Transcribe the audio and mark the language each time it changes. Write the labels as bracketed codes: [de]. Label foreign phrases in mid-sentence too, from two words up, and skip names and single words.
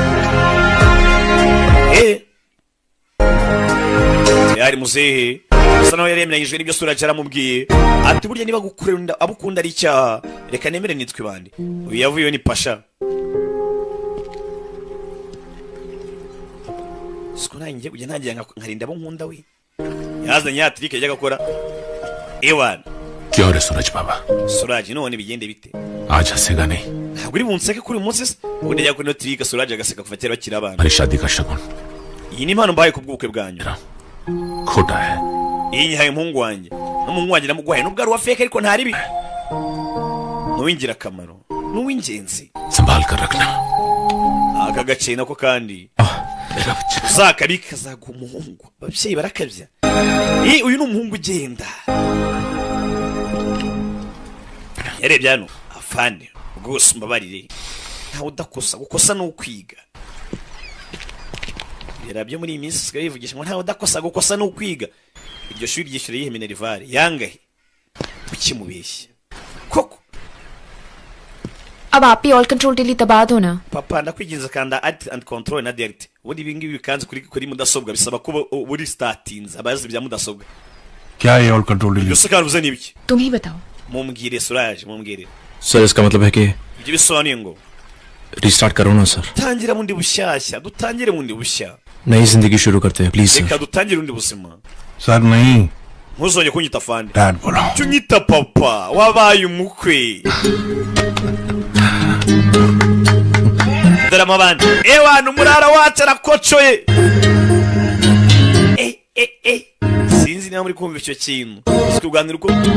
[rw] yari muzehe asa nawe yaremeranyijwe n'ibyo suraje aramubwiye ati burya niba gukunda abukunda ari icyaha reka nemere nitwe bandi uyu yavuyeho ni pasha siko nanjye ujya ntangira nkarinda abo nkunda we yazanye ya trike yajyaga akora ewana [hi] क्या रे सूरज बाबा [rw] suraje none bigende bite [hi] आज हंसेगा नहीं [rw] ntabwo uri bunseke kuri uyu munsi se ubundi yajya kuri no trike suraje agaseka kuva kera bakiri abana [hi] हमारी शादी का शगुन [rw] iyi ni impano mbaye ku bw'ubukwe bwanyu [hi] खोटा है [rw] iyi nyihaye umuhungu wanjye n'umuhungu wanjye namuguhaye nubwo ari uwa feke ariko ntari bi n'uw'ingirakamaro n'uw'ingenzi [hi] संभाल कर रखना [rw] aka gace nako kandi uzakabika kazaguha umuhungu ababyeyi barakabya uyu ni umuhungu ugenda yarebye hano afande rwose mbabarire ntawe udakosa gukosa ni ukwiga yarabyo muri iyi minsi sigaye yivugisha ngo ntawe udakosa gukosa ni ukwiga iryo shuri ryishyura yihe minerivare yangahe ukimubeshya koko [hi] अब आप ही [en] all control delete [hi] दबा दो ना [rw] papa ndakwigiriza kanda [en] add and control [rw] na delete ubundi ibi ngibi bikanze kuri mudasobwa bisaba ko buri startings abazi bya mudasobwa [hi] क्या ये [en] all control delete [rw] byose karuze nibiki [hi] तुम ही बताओ [rw] mumbwire suraje mumbwire [hi] सर इसका मतलब है कि [rw] ibyo bisobanuye ngo [hi] रिस्टार्ट करो ना सर [rw] tangira bundi bushyashya dutangire bundi bushya [hi] नई जिंदगी शुरू करते हैं प्लीज [rw] reka [hi] सर [rw] dutangire bundi buzima [hi] सर नहीं [rw] ntuzongere kunyita fande [hi] डैड बोलो [rw] tunyita papa wabaye umukwe drama bandi ewana umurara wacu arakocoye sinzi niba muri kumva icyo kintu tuganira uko